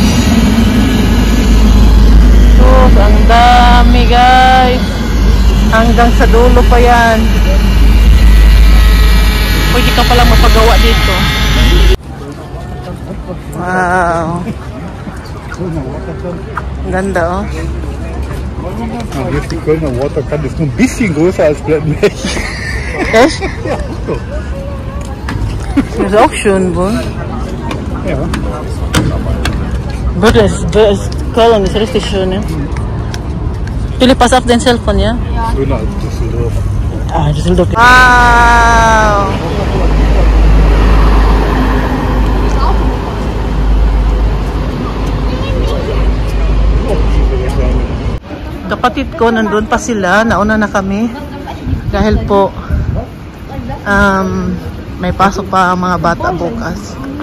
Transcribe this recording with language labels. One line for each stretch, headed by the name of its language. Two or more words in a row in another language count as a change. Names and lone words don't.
Filipino: Oh, ang dami guys. Hanggang sa dulo pa yan. Pwede ka palang mapagawa dito. Wow. Ganda oh.
German: Hier ist die Kölner Waterkante, ist nur ein bisschen größer als Blettenberg. Echt? Das ist auch schön, wohl. Ja. Das Köln ist richtig schön, ja. Philipp, pass auf den Cellphone, ja? Schöner als Düsseldorf. Ah, Düsseldorf. Wow!
Filipino: Kapatid ko, nandun pa sila. Nauna na kami. Dahil po, may pasok pa ang mga bata bukas.